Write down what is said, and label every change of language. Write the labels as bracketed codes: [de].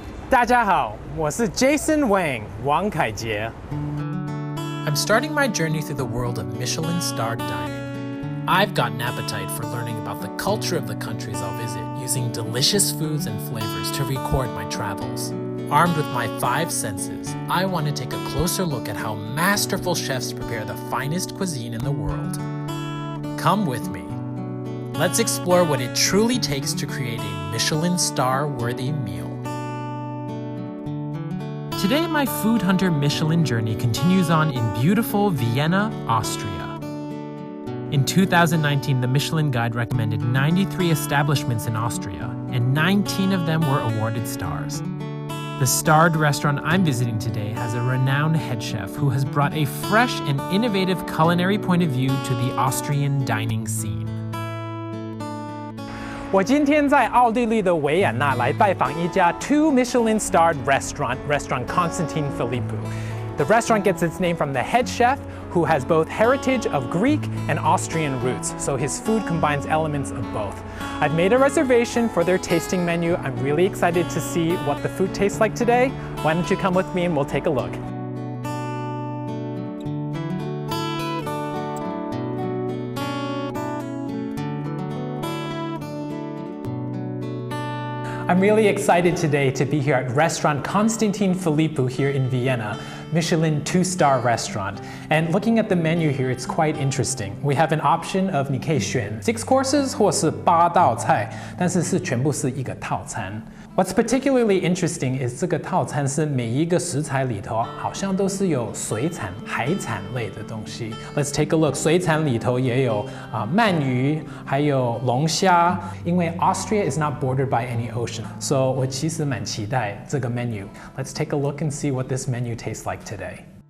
[zh] 大家好，我是 Jason Wang, 王凯杰。 [en] I'm starting my journey through the world of Michelin-starred dining. I've got an appetite for learning about the culture of the countries I'll visit, using delicious foods and flavors to record my travels. Armed with my 5 senses, I want to take a closer look at how masterful chefs prepare the finest cuisine in the world. Come with me. Let's explore what it truly takes to create a Michelin star-worthy meal. Today, my food hunter Michelin journey continues on in beautiful Vienna, Austria. In 2019, the Michelin Guide recommended 93 establishments in Austria, and 19 of them were awarded stars. The starred restaurant I'm visiting today has a renowned head chef who has brought a fresh and innovative culinary point of view to the Austrian dining scene. [zh] 我今天在奥地利的维也纳来拜访一家 [en] 2 Michelin-starred restaurant [zh] Konstantin Filippou. [en] The restaurant gets its name from the head chef, who has both heritage of Greek and Austrian roots, so his food combines elements of both. I've made a reservation for their tasting menu. I'm really excited to see what the food tastes like today. Why don't you come with me and we'll take a look. I'm really excited today to be here at restaurant Konstantin Filippou here in Vienna, Michelin 2-star restaurant. And looking at the menu here, it's quite interesting. We have an option of [zh] 你可以选 [en] 6 courses [zh] 或是8道菜，但是全部是一个套餐。 [en] What's particularly interesting is [zh] 这个套餐是每一个食材里头好像都是有水产、海产类的东西。 [en] Let's take a look. [zh] 水产里头也有鳗鱼，还有龙虾。因为 [en] Austria is not bordered by any ocean, so [zh] 我其实蛮期待这个 [en] menu. Let's take a look and see what this menu tastes like today.